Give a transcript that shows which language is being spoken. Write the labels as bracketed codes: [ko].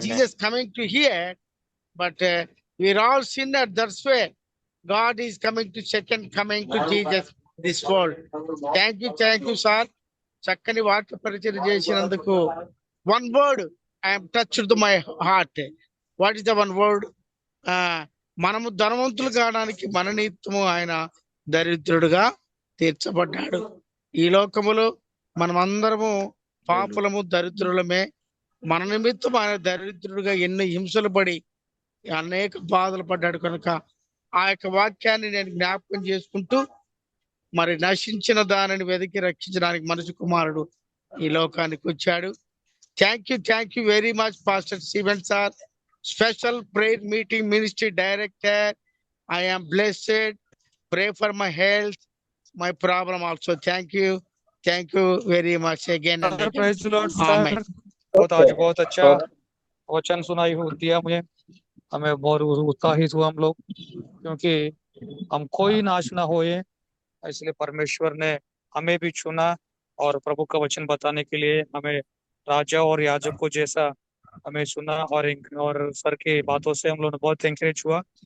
[en] Jesus coming to here. But we are all sinners. That's why God is coming to second coming to Jesus this world. Thank you, sir. [te] చక్కని వాక్య పరిచయం చేసినందుకు. [en] One word I am touched to my heart. What is the one word? [te] మనము ధనవంతులు కావడానికి మన నిమిత్తము ఆయన దరిద్రుడుగా తీర్చబడ్డాడు. ఈ లోకములో మనమందరము పాపులము, దరిద్రులమే. మన నిమిత్తం ఆయన దరిద్రుడుగా ఎన్ని హింసలు పడి అనేక బాధలు పడ్డాడు కనుక ఆ యొక్క వాక్యాన్ని నేను జ్ఞాపకం చేసుకుంటూ, మరి నశించిన దానిని వెతికి రక్షించడానికి మనిషి కుమారుడు ఈ లోకానికి వచ్చాడు. [en] Thank you very much, Pastor Steven sir. Special prayer meeting ministry director. I am blessed. Pray for my health, my problem also. Thank you very much again and again. Praise the Lord, Amen. sir. [hi] बहुत आज बहुत अच्छा वचन सुनाई दिया मुझे, हमें बहुत उत्साहित हुआ हम लोग, क्योंकि हम कोई नाश ना होए, इसलिए परमेश्वर ने हमें भी चुना और प्रभु का वचन बताने के लिए हमें राजा और याजक को जैसा हमें सुना, और सर की बातों से हम लोग बहुत एंकरेज हुआ।